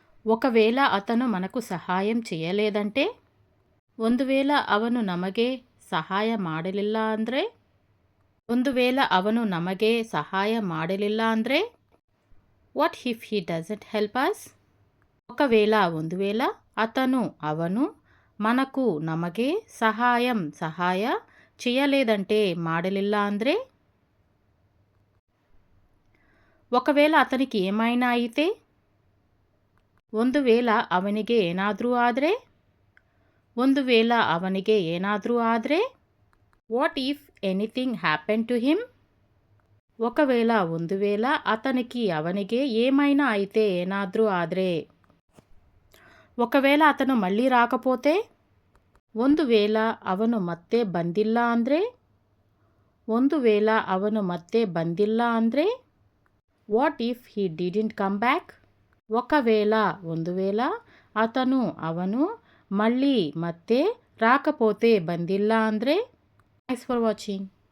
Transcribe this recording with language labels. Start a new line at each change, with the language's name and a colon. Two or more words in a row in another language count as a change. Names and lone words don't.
Telugu: ఒకవేళ అతను మనకు సహాయం చేయలేదంటే,
Kannada: ಒಂದು ವೇಳೆ ಅವನು ನಮಗೆ ಸಹಾಯ ಮಾಡಲಿಲ್ಲ ಅಂದರೆ, ಒಂದು ವೇಳೆ ಅವನು ನಮಗೆ ಸಹಾಯ ಮಾಡಲಿಲ್ಲ ಅಂದರೆ,
English: what if he doesn't help us?
Telugu: ఒకవేళ ಒಂದು ವೇಳೆ అతను ಅವನು మనకు నಮಗೆ సహాయ చేయలేదంటే
Kannada: ಮಾಡಲಿಲ್ಲ ಅಂದರೆ,
Telugu: ఒకవేళ అతనికి ఏమైనా అయితే,
Kannada: ಒಂದು ವೇಳೆ ಅವನಿಗೆ ಏನಾದರೂ ಆದರೆ, ಒಂದು ವೇಳೆ ಅವನಿಗೆ ಏನಾದರೂ ಆದರೆ,
English: what if anything happen to him?
Telugu: ఒకవేళ ಒಂದು ವೇಳೆ అతనికి ಅವನಿಗೆ ఏమైనా అయితే
Kannada: ఏనాದ್ರೂ ಆದರೆ,
Telugu: ఒకవేళ అతను మళ్ళీ రాకపోతే,
Kannada: ಒಂದು ವೇಳೆ ಅವನು ಮತ್ತೆ ಬಂದಿಲ್ಲ ಅಂದರೆ, ಒಂದು ವೇಳೆ ಅವನು ಮತ್ತೆ ಬಂದಿಲ್ಲ ಅಂದರೆ,
English: what if he didn't come back?
Telugu: ఒకవేళ ಒಂದು ವೇಳೆ అతను ಅವನು మళ్ళీ ಮತ್ತೆ రాకపోతే
Kannada: ಬಂದಿಲ್ಲ ಅಂದರೆ.
English: thanks for watching.